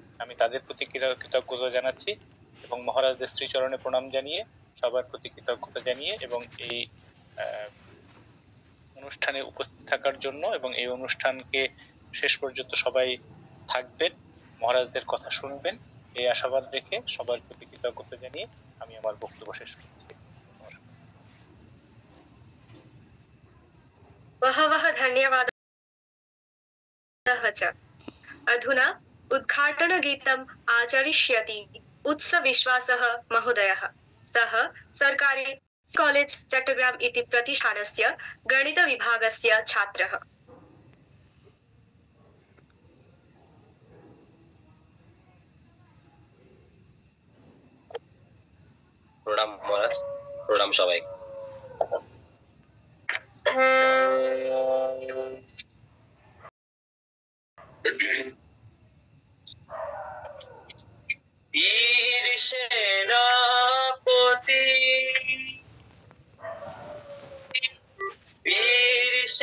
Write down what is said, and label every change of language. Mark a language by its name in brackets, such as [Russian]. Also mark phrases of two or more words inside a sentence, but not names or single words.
[Bangla] আমি তাদের প্রতি কৃতজ্ঞতা জানাচ্ছি এবং মহারাজদের শ্রীচরণে প্রণাম জানিয়ে সবার প্রতি কৃতজ্ঞতা জানিয়ে এবং এই অনুষ্ঠানে উপস্থিত থাকার জন্য এবং এই অনুষ্ঠানকে শেষ পর্যন্ত সবাই থাকবেন, মহারাজদের কথা শুনবেন, এই আশাবাদ রেখে সবার প্রতি কৃতজ্ঞতা জানিয়ে আমি আমার বক্তব্য শেষ করছি। [Sanskrit] बहवः धन्यवादाः च। अधुना उद्घाटनगीतम् आचरिष्यति उत्सविश्वासः महोदयः। सः सर्कारी कॉलेज चट्टग्राम इति प्रतिष्ठानस्य गणितविभागस्य छात्रः। [Bangla] প্রণাম মহারাজ, প্রণাম সবাই। বীর সেনাপতি, বীর